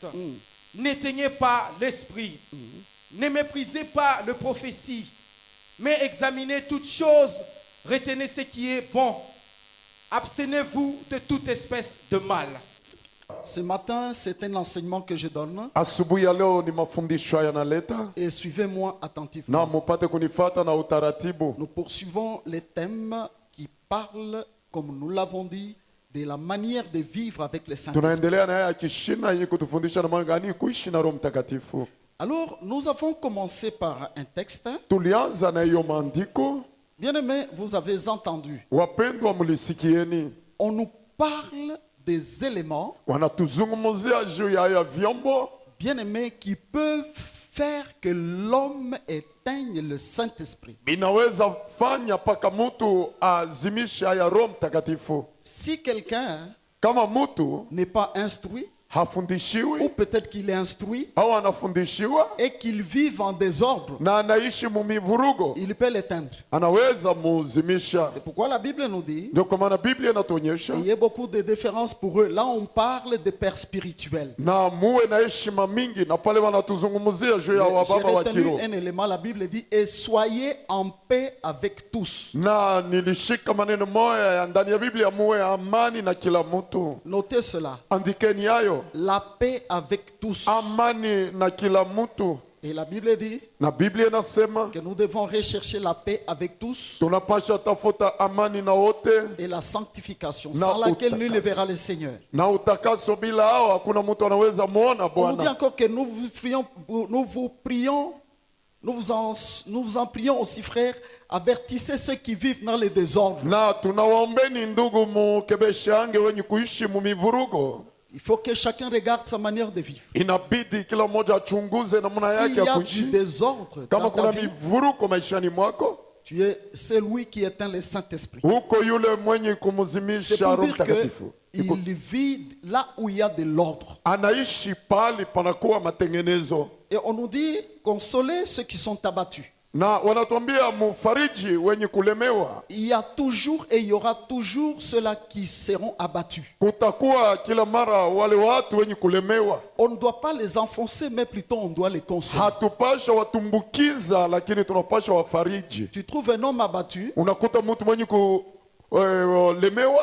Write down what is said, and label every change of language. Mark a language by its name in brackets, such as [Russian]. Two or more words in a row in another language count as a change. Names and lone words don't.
[French] N'éteignez pas l'esprit. Ne méprisez pas le prophétie, mais examinez toutes choses, retenez ce qui est bon. Abstenez-vous de toute espèce de mal. Ce matin, c'est un enseignement que je donne. [Swahili] Asubuhi ya leo ni mafundisho yanaleta. [French] Et suivez-moi attentivement. [Swahili] Na mupate kunifata na utaratibu. [French] Nous poursuivons les thèmes qui parlent, comme nous l'avons dit, de la manière de vivre avec le Saint-Esprit. [Swahili] Tunaendelea na ya kishina yenye kutufundisha namna gani kuishi na Roho Mtakatifu. [French] Alors, nous avons commencé par un texte. [Swahili] Tulianza na hiyo maandiko. [French] Bien-aimés, vous avez entendu. [Swahili] Wapendwa, mlisikieni. [French] On nous parle des éléments, [Swahili] wanatuzungumzia juu ya haya vyombo, [French] bien-aimés, qui peuvent faire que l'homme éteigne le Saint-Esprit. [Swahili] Inaweza fanya paka mtu azimishe haya Roho Mtakatifu. [French] Si quelqu'un [Swahili] kama mtu [French] n'est pas instruit, [Swahili] hafundishiwi, [French] ou peut-être qu'il est instruit [Swahili] au anafundishiwa [French] et qu'il vive en désordre, [Swahili] na anaishi mumivurugo, [French] il peut l'éteindre. [Swahili] anaweza muzimisha. [French] C'est pourquoi la Bible nous dit, [Swahili] Ndio kwa maana Biblia inatuonyesha, [French] il y a beaucoup de différences pour eux. Là, on parle de pères spirituels. [Swahili] na muwe na heshima mingi, na pale wanatuzungumzia juu ya [French] J'ai [Swahili] wababa wa [French] retenu [Swahili] kiroho. [French] un élément, la Bible dit, et soyez en paix avec tous. [Swahili] Na nilishika maneno moya ya ndani ya Biblia, muwe amani na kila mtu. [French] Notez cela. [Swahili] Andikeni hayo. [French] La paix avec tous. [Swahili] Amani na kila mtu. [French] Et la Bible dit [Swahili] Na Biblia inasema [French] que nous devons rechercher la paix avec tous [Swahili] tunapasha tafuta amani na wote, [French] et la sanctification, [Swahili] Na [French] sans laquelle nul ne [Swahili] utakaso. [French] verra le Seigneur. [Swahili] na utakaso bila hao hakuna mtu anaweza muona [French] On nous dit [Swahili] Bwana. [French] encore que nous vous prions, nous vous en prions aussi, frères, avertissez ceux qui vivent dans le désordre. [Swahili] Na tunawaombeni ndugu, mukebeshange wenye kuishi mumivurugo. [French] Il faut que chacun regarde sa manière de vivre. [Swahili] Inabidi kila mmoja achunguze namna [French] S'il [Swahili] yake [French] y [Swahili] ya [French] a du [Swahili] kuishi. [French] désordre [Swahili] Kama [French] dans ta [Swahili] kuna [French] vie, [Swahili] mivuruko maishani mwako, [French] tu es celui qui éteint le Saint-Esprit. [Swahili] huko yule mwenye [French] C'est [Swahili] kumuzimisha [French] pour [Swahili] Roho [French] dire [Swahili] Mtakatifu. [French] qu'il vit là où il y a de l'ordre. [Swahili] Anaishi pali panakuwa matengenezo. [French] Et on nous dit, consolez ceux qui sont abattus. [Swahili] Na wanatuambia mufariji wenye kulemewa. [French] Il y a toujours et il y aura toujours ceux-là qui seront abattus. [Swahili] Kutakuwa kila mara wale watu wenye kulemewa. [French] On ne doit pas les enfoncer, mais plutôt on doit les consoler. [Swahili] Hatupasha watumbukiza, lakini tunapasha wafariji. [French] Tu trouves un homme abattu, [Swahili] Unakuta mtu mwenye kulemewa,